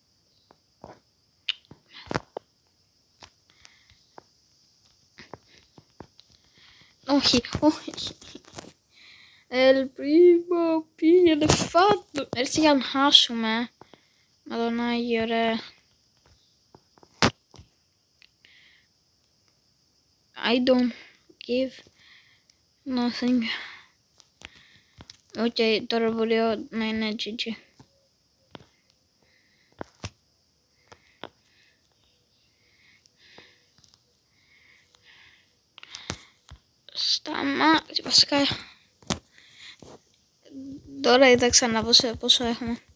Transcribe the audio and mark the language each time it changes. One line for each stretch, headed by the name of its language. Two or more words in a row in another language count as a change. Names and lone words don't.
Greek: Όχι. Ελπίζω, πήγαινε φάτο. Έτσι για να χάσουμε. Με τον Άγιο, ρε.
English: I don't give nothing.
Greek: Οκ, τώρα μπορεί να είναι GG. Σταμάτη, βασικά. Τώρα είδα ξανά πόσο έχουμε.